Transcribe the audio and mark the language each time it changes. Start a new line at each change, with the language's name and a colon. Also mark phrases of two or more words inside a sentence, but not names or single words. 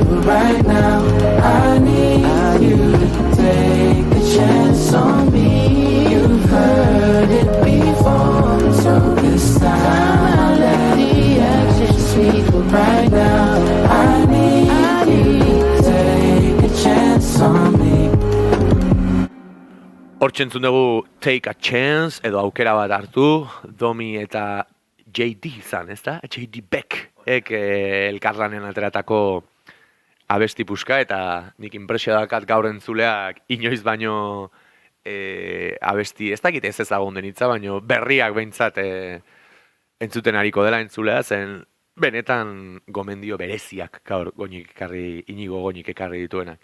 English: But right now, I need you to take a chance on me. You've heard it before, so this time I'll let the action speak. But right now, I need you to take a chance on me.
Basque: Hortxe entzun dugu Take a Chance, edo aukera bat hartu, Domi eta JD izan, ez da? JD Beck, elkarlanen ateratako abesti puska, eta nik impresio dakat gaur entzuleak inoiz baino abesti, ez dakit ez ezagun denitza, baino berriak behintzat entzuten ariko dela entzulea, zen benetan gomendio bereziak gaur Inigo Goñik ekarri dituenak.